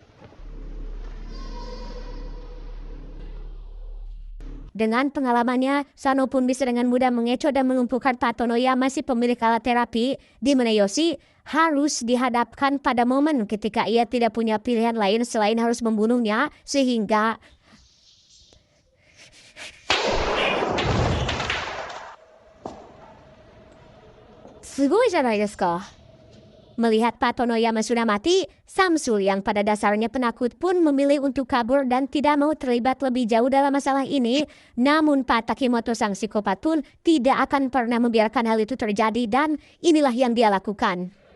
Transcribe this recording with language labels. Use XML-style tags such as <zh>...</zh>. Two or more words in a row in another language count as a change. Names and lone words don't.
<id>Dengan pengalamannya, Sano pun bisa dengan mudah mengecoh dan melumpuhkan Pak Tonoyama si pemilik alat terapi, di mana Yoshi harus dihadapkan pada momen ketika ia tidak punya pilihan lain selain harus membunuhnya, sehingga...</id> <ja>すごいじゃないですか?</ja> <id>Melihat Pak Tonoyama sudah mati, Samsul yang pada dasarnya penakut pun memilih untuk kabur dan tidak mau terlibat lebih jauh dalam masalah ini. Namun Pak Takimoto sang psikopat pun tidak akan pernah membiarkan hal itu terjadi dan inilah yang dia lakukan.</id>